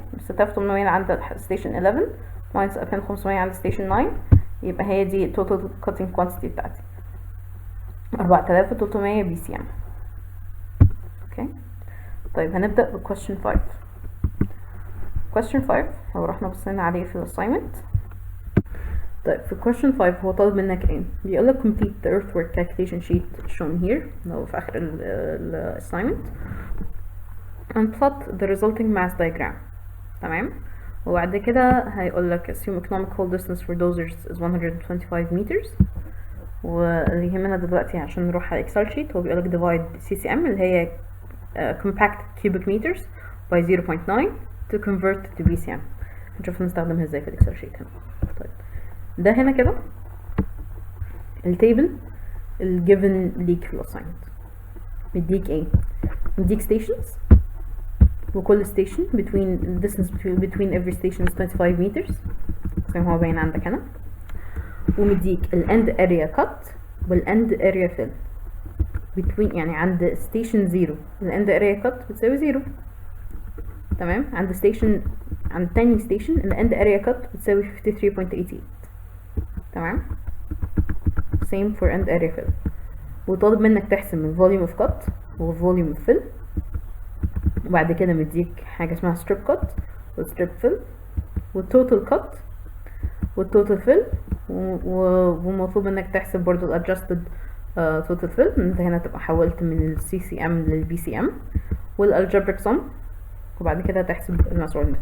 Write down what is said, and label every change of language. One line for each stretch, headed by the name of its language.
Arabic: ال 6800 عند ستيشن 11 ماينس 2500 عند ستيشن 9، يبقى هي دي التوتال كاتنج كوانتيتي بتاعتي 4300 بي سي ام. اوكي. طيب هنبدأ ب question 5. question 5 لو رحنا بصينا عليه في الassignment. طيب في question 5 هو طالب منك ايه؟ بيقولك
English: complete the earthwork calculation sheet shown here
Arabic: لو في آخر ال assignment and plot the resulting mass diagram. تمام؟ وبعد كده هيقولك
English: assume economic haul distance for dozers is 125 meters.
Arabic: واللي يهمنا دلوقتي عشان نروح على اكسل شيت هو بيقولك divide CCM اللي هي
English: compact cubic meters by 0.9 to convert to BCM.
Arabic: هنشوف نستخدمها ازاي في الاكسل شيت هنا. طيب ده هنا كده التيبل الجيفن ليك في الاساينمنت. مديك ايه؟ مديك stations وكل station between
English: distance between every station is 25 meters
Arabic: زي ما هو باين عندك هنا. ومديك ال end area cut وال end area fill between يعني عند station 0 ال end area cut بتساوي 0. تمام؟ عند تاني station ال end area cut بتساوي 53.88. تمام؟
English: same for end area fill.
Arabic: وطالب منك تحسب ال volume of cut وال volume of fill. وبعد كده مديك حاجة اسمها strip cut وال strip fill وال total cut وال total fill ومطلوب منك تحسب برضو ال adjusted total fill. انت هنا تبقى حولت من ال CCM لل BCM وال algebraic sum وبعد كده تحسب المسؤول.